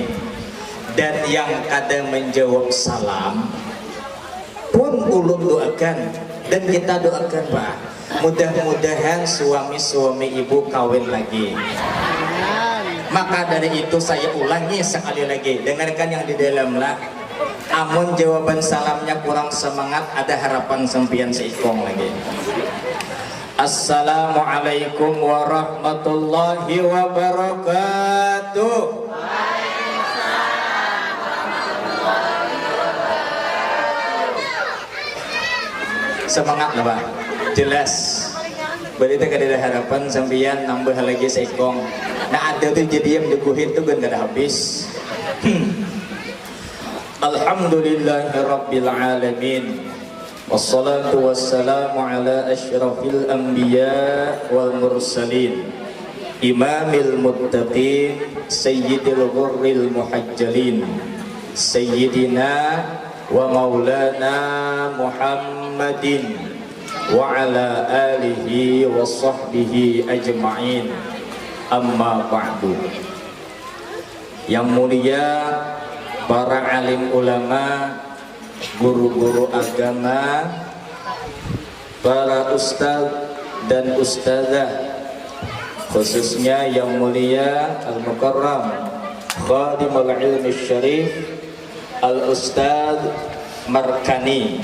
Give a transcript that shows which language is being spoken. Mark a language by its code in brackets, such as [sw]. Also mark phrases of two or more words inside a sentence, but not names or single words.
[bjn] Dan yang kada menjawab salam pun ulun doakan dan kita doakan, Pak, mudah-mudahan suami ibu kawin lagi. [id] Maka dari itu saya ulangi sekali lagi, dengarkan yang di dalam lah. [bjn] Amun jawaban salamnya kurang semangat, ada harapan sempian seikong lagi. [ar] السلام عليكم ورحمة الله وبركاته. [id] Semangat lah, Pak, jelas. [bjn] Berarti kada ada harapan sampeyan nambah lagi seikong. Ada tuh jadi yang dikuhin tuh kan kada habis. [ar] الحمد لله رب العالمين. والصلاة والسلام على أشرف الأنبياء والمرسلين. إمام المتقين سيد الغر المحجلين. سيدنا ومولانا محمد وعلى آله وصحبه أجمعين. أما بعد. [id] Yang mulia para alim ulama, guru-guru agama, para ustaz dan ustazah, khususnya yang mulia [ar] المكرم خادم العلم [id] syarif al-ustaz Markani.